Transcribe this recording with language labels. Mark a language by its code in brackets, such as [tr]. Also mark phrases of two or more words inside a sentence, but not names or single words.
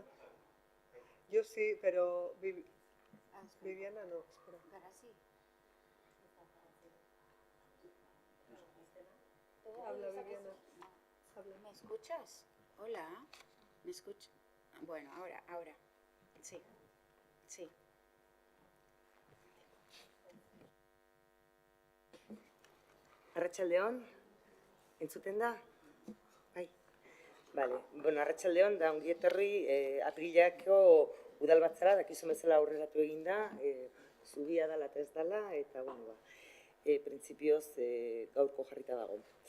[es] Yo sí, pero Viviana no, espera. Habla Viviana. Habla. ¿Me escuchas? Hola, ¿me escuchas? Bueno, ahora. Sí, sí. [eu] Arratsaldeon, entzuten da? Bai. Bale, bueno, arratsaldeon da ongi etorri apirilako udalbatzara, dakizu bezala aurreratu egin da, zubia dela eta ez dela, eta bueno, printzipioz gaurko jarrita dago.